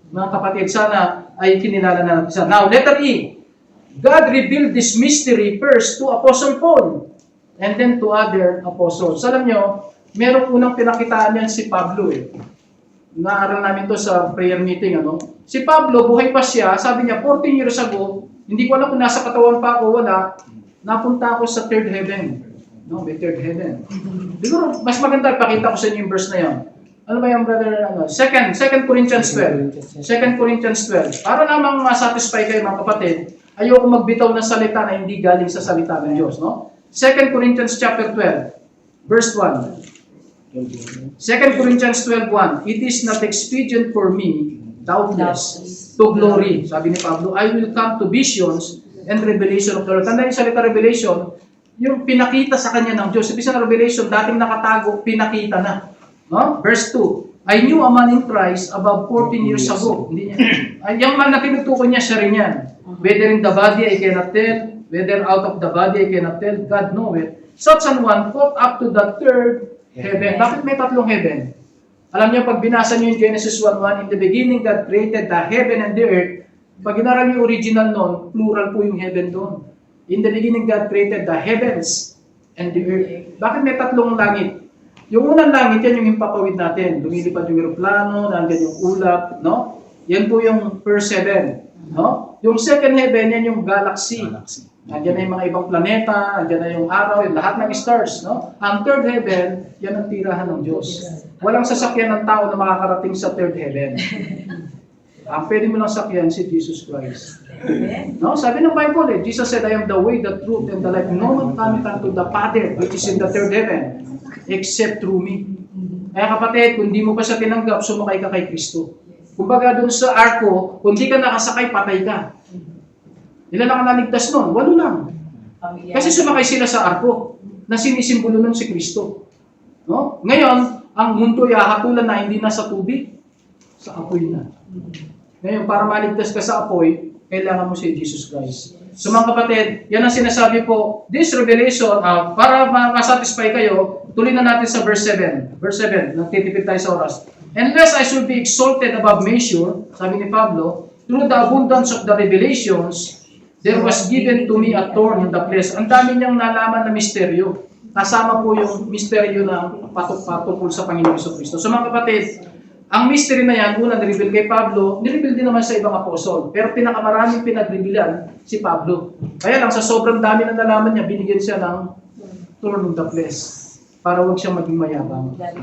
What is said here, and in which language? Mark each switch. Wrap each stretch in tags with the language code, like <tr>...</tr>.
<tl>Mga kapatid, sana ay kinilala na natin siya.</tl> <en>Now, letter E. God revealed this mystery first to Apostle Paul and then to other apostles.</en> <tl>Alam nyo, merong unang pinakitaan yan si Pablo Naaral namin to sa prayer meeting. Si Pablo, buhay pa siya, sabi niya, 14 years ago, hindi ko alam kung nasa katawan pa ako, wala, napunta ako sa third heaven. No, may third heaven. Siguro, mas maganda, pakita ko sa inyo yung verse na yan. Ano ba yung brother?</tl> <en>2 Corinthians 12. 2 Corinthians 12.</en> <tl>Para namang ma-satisfy kayo mga kapatid, ayoko magbitaw ng salita na hindi galing sa salita ng Diyos.</tl> <en>No? 2 Corinthians chapter 12, verse 1. 2 Corinthians 12:1. It is not expedient for me, doubtless, to glory.</en> <tl>Sabi ni Pablo,</tl> <en>I will come to visions and revelation of the Lord.</en> <tl>Tanda yung salita</tl> <en>revelation,</en> <tl>yung pinakita sa kanya ng Diyos. Ibig sabihin, Revelation, dating nakatago, pinakita na. No?</tl> <en>Verse 2, I knew a man in Christ about 14 years ago.</en> <tl>Hindi niya. Yung man na tinutukoy niya, siya rin yan.</tl> <en>Whether in the body, I cannot tell. Whether out of the body, I cannot tell. God knoweth. Such an one caught up to the third heaven.</en> <tl>Bakit may tatlong heaven? Alam niyo, pag binasa niyo yung Genesis 1:1,</tl> <en>in the beginning, God created the heaven and the earth.</en> <tl>Pag inaral niyo original nun, plural po yung heaven doon.</tl> <en>In the beginning, God created the heavens and the earth.</en> <tl>Bakit may tatlong langit? Yung unang langit, yan yung himpapawid natin. Lumilipad yung eroplano, nandiyan yung ulap, no? Yan po yung first heaven, no? Yung second heaven, yan yung galaxy. Nandiyan na yung mga ibang planeta, nandiyan na yung araw, yung lahat ng stars, no? Ang third heaven, yan ang tirahan ng Diyos. Walang sasakyan ng tao na makakarating sa third heaven. Ang pwede mo lang sakyan si Jesus Christ. No?</tl> <en>Sabi ng Bible, Jesus said, I am the way, the truth, and the life. No man cometh unto the Father, which is in the third heaven, except through me.</en> <tl>Kaya kapatid, kung di mo pa siya tinanggap, sumakay ka kay Kristo. Kumbaga doon sa arko, kung di ka nakasakay, patay ka. Ilan ang naligtas nun? 8 lang. Kasi sumakay sila sa arko, na sinisimbolo nun si Kristo. No? Ngayon, ang mundo ay hahatulan na hindi na sa tubig, sa apoy na. Ngayon, para maligtas ka sa apoy, kailangan mo si Jesus Christ. So mga kapatid, yan ang sinasabi po, this revelation, para masatisfy kayo, tuloy na natin sa verse 7. Verse 7, nagtitipid tayo sa oras.</tl> <en>Unless I should be exalted above measure,</en> <tl>sabi ni Pablo,</tl> <en>through the abundance of the revelations, there was given to me a thorn in the flesh.</en> <tl>Ang dami niyang nalaman na misteryo. Kasama po yung misteryo na patok-patokol sa Panginoon Jesucristo. So mga kapatid, ang mystery na yan, una nireveal kay Pablo, nireveal din naman sa ibang apostol. Pero pinakamaraming pinagrevealan si Pablo. Kaya lang sa sobrang dami na nalaman niya, binigyan siya ng thorn in the flesh para huwag siyang maging mayabang.</tl>